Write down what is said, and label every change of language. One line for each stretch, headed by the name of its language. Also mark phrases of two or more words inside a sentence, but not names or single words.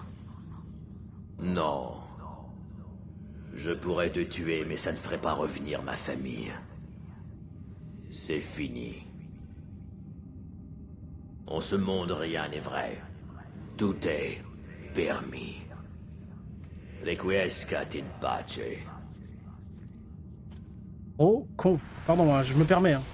French: Non. Je pourrais te tuer, mais ça ne ferait pas revenir ma famille. C'est fini. En ce monde, rien n'est vrai. Tout est permis.
Latin: Requiescat in pace.
French: Oh, con. Pardon, hein, je me permets. Hein.